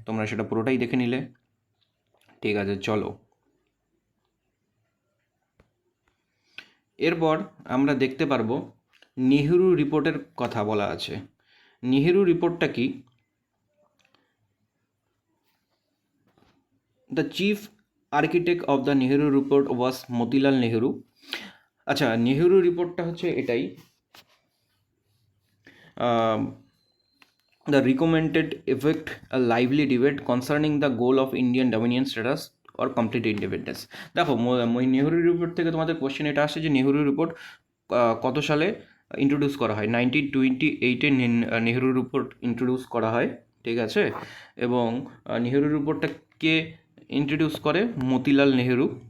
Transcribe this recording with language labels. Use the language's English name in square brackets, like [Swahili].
[Bangla] তোমরা সেটা পুরোটাই দেখে নিলে। ঠিক আছে, চলো এরপর আমরা দেখতে পারবো নেহেরু রিপোর্টের কথা বলা আছে। নেহেরু রিপোর্টটা কি? [English] The chief architect of the Nehru report was Motilal Nehru. [Bangla] আচ্ছা, নেহেরু রিপোর্টটা হচ্ছে এটাই, [English] the recommended effect a lively debate concerning the goal of Indian dominion status or complete independence। [Bangla] দেখো নেহেরু রিপোর্ট থেকে তোমাদের কোশ্চেন এটা আসে যে নেহেরু রিপোর্ট কত সালে ইন্ট্রোডিউস করা হয়। 1928-এ নেহেরু রিপোর্ট ইন্ট্রোডিউস করা হয়, ঠিক আছে। এবং নেহেরু রিপোর্টটা কে ইন্ট্রোডিউস করে? মতিলাল নেহেরু।